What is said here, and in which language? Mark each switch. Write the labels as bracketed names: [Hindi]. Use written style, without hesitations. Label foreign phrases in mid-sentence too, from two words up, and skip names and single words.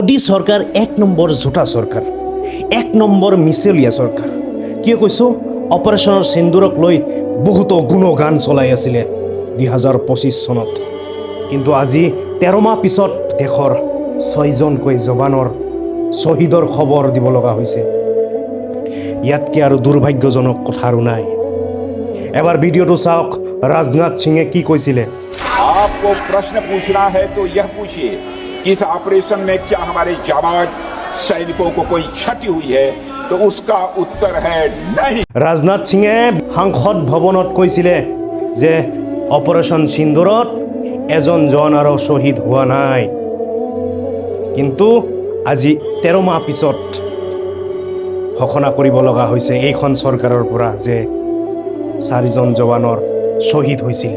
[Assamese] মোদী সরকার এক নম্বর জোটা সরকার, এক নম্বর মিছেলিয়া সরকার। কিয় কৈছো? অপাৰেশ্যনৰ সিন্দুৰক লৈ বহুতো গুণগান চলাই আছিলে 2025 চনত, কিন্তু আজি 13 মাহ পিছত দেশৰ 6জনকৈ জৱানৰ শ্বহীদৰ খবৰ দিব লগা হৈছে। ইয়াতকে আৰু দুৰ্ভাগ্যজনক কথা আৰু নাই। এবাৰ ভিডিঅ'টো চাওক, ৰাজনাথ সিঙে কি কৈছিলে। [Hindi] आपको प्रश्न पूछना है तो यह पूछिए कि इस ऑपरेशन में क्या हमारे जाबाज सैनिकों को कोई क्षति हुई है, तो उसका उत्तर है नहीं। [Assamese] ৰাজনাথ সিঙে সাংসদ ভৱনত কৈছিলে যে অপাৰেশ্যন সিন্দুৰত এজন জোৱান আৰু শ্বহীদ হোৱা নাই, কিন্তু আজি 13 মাহ পিছত ঘোষণা কৰিব লগা হৈছে এইখন চৰকাৰৰ পৰা যে 4জন জৱানৰ শ্বহীদ হৈছিলে।